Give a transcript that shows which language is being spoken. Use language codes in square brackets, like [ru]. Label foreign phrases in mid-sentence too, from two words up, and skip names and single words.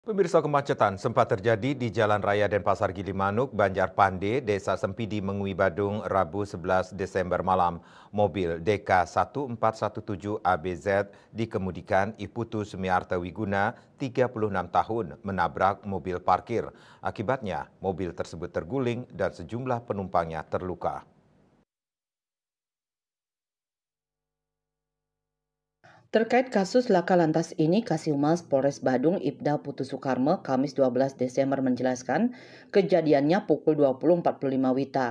[id] Pemirsa, kemacetan sempat terjadi di Jalan Raya Denpasar Gilimanuk, Banjar Pande, Desa Sempidi, Mengui, Badung, Rabu 11 Desember malam. Mobil DK 1417 ABZ dikemudikan Iputu Sumiarta Wiguna, 36 tahun, menabrak mobil parkir. Akibatnya, mobil tersebut terguling dan sejumlah penumpangnya terluka. Terkait kasus laka lantas ini, Kasihhumas Polres Badung Ibda Putu Soekarmo Kamis 12 Desember menjelaskan kejadiannya pukul 20.45 WITA.